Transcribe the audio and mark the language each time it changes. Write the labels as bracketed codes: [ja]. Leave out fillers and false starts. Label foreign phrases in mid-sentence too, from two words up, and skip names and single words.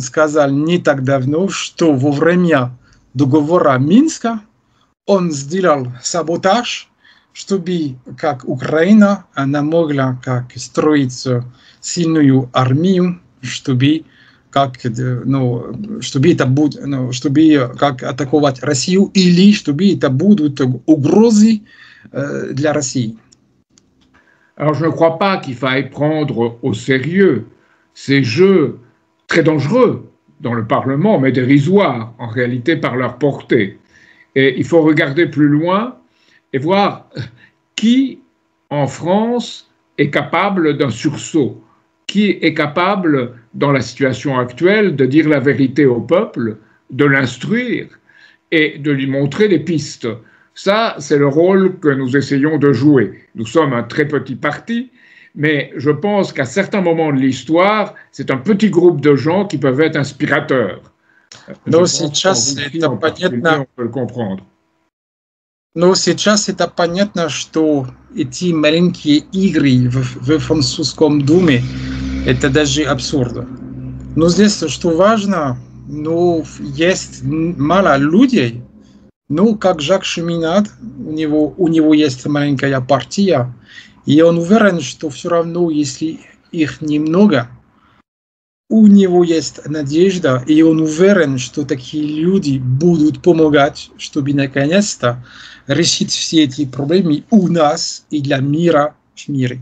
[ru] сказал не так давно, что во время договора Минска он сделал саботаж, чтобы как Украина, она могла как строить сильную армию, чтобы как, чтобы это будет, чтобы как атаковать Россию или чтобы это будут угрозы для России. [fr] Alors je ne crois pas qu'il faille prendre au sérieux ces jeux très dangereux dans le Parlement, mais dérisoires en réalité par leur portée. Et il faut regarder plus loin et voir qui en France est capable d'un sursaut, qui est capable dans la situation actuelle de dire la vérité au peuple, de l'instruire et de lui montrer des pistes. Ça, c'est le rôle que nous essayons de jouer. Nous sommes un très petit parti, mais je pense qu'à certains moments de l'histoire, c'est un petit groupe de gens qui peuvent être inspirateurs. [ru] Но сейчас это понятно. [fr] On peut le comprendre. [ru] Но сейчас это понятно, что эти маленькие игры в французском думе, это даже абсурдно. Но здесь, что важно, есть мало людей, как Жак Шеминад, у него есть маленькая партия, и он уверен, что все равно, если их немного, у него есть надежда, и он уверен, что такие люди будут помогать, чтобы наконец-то решить все эти проблемы у нас и для мира в мире.